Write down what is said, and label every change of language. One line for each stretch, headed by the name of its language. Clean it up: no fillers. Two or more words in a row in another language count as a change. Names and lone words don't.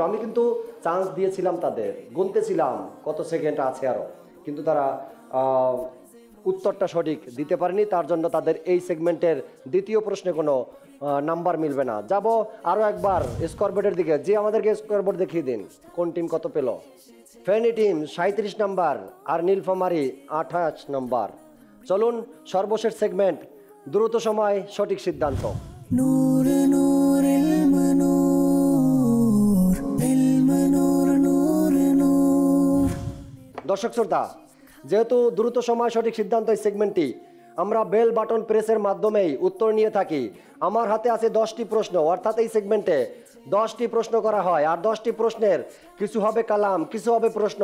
Bangla: আমি কিন্তু চান্স দিয়েছিলাম তাদের, গুনতেছিলাম কত সেকেন্ড আছে আরও, কিন্তু তারা উত্তরটা সঠিক দিতে পারেনি, তার জন্য তাদের এই সেগমেন্টের দ্বিতীয় প্রশ্নে কোনো নাম্বার মিলবে না। যাব আরও একবার স্কোরবোর্ডের দিকে। যে আমাদেরকে স্কোরবোর্ড দেখিয়ে দিন কোন টিম কত পেল। ফেনী টিম 37 নম্বর আর নীলফামারী 28 নম্বর। চলুন সর্বশেষ সেগমেন্ট, দ্রুত সময় সঠিক সিদ্ধান্ত।
Arabic: نور نور المنور علم نور نور نور
Bangla: দর্শক শ্রোতা, যেহেতু দ্রুত সময় সঠিক সিদ্ধান্ত এই সেগমেন্টটি, আমরা বেল বাটন প্রেসের মাধ্যমেই উত্তর নিয়ে থাকি। আমার হাতে আছে 10টি প্রশ্ন, অর্থাৎ এই সেগমেন্টে 10টি প্রশ্ন করা হয়, আর 10টি প্রশ্নের কিছু হবে কালাম, কিছু হবে প্রশ্ন।